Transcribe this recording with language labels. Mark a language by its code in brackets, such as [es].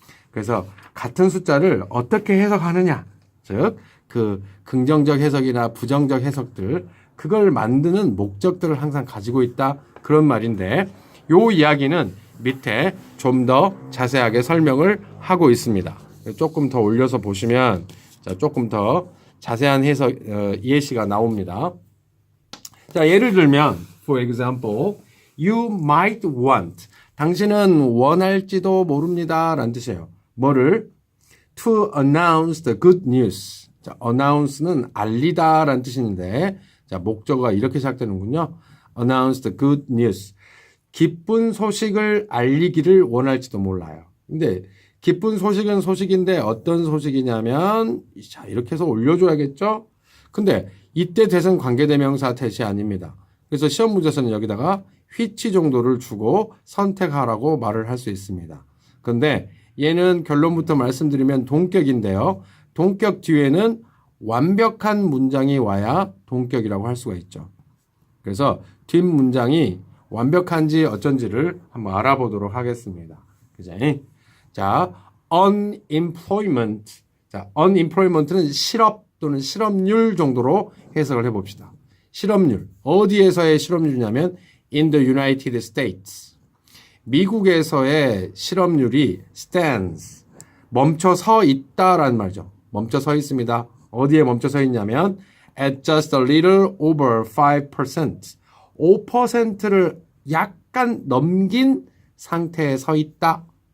[ko] 그래서 같은 숫자를 어떻게 해석하느냐, 즉 그 긍정적 해석이나 부정적 해석들 그걸 만드는 목적들을 항상 가지고 있다. 그런 말인데 요 이야기는 밑에 좀 더 자세하게 설명을 하고 있습니다. 조금 더 올려서 보시면 자, 조금 더 자세한 해석 예시가 나옵니다. 자, 예를 들면 [en] for example, you might want. [ko] 당신은 원할지도 모릅니다. 라는 뜻이에요. 뭐를? [en] To announce the good news. [ko] 자, announce는 알리다 라는 뜻인데, 자, 목적어가 이렇게 시작되는군요. [en] Announce the good news. [ko] 기쁜 소식을 알리기를 원할지도 몰라요. 근데 기쁜 소식은 소식인데 어떤 소식이냐면, 자, 이렇게 해서 올려줘야겠죠? 근데 이때 대선 관계대명사 that이 아닙니다. 그래서 시험 문제에서는 여기다가 which 정도를 주고 선택하라고 말을 할 수 있습니다. 그런데 얘는 결론부터 말씀드리면 동격인데요. 동격 뒤에는 완벽한 문장이 와야 동격이라고 할 수가 있죠. 그래서 뒷 문장이 완벽한지 어쩐지를 한번 알아보도록 하겠습니다. 그죠? 자, unemployment. 자, unemployment는 실업 또는 실업률 정도로 해석을 해봅시다. 실업률. 어디에서의 실업률이냐면 [en] in the United States. [ko] 미국에서의 실업률이 stands. 멈춰 서 있다라는 말이죠. 멈춰 서 있습니다. 어디에 멈춰 서 있냐면 [en] at just a little over 5%. [ko] 5%를 약간 넘긴 상태에 서 있다.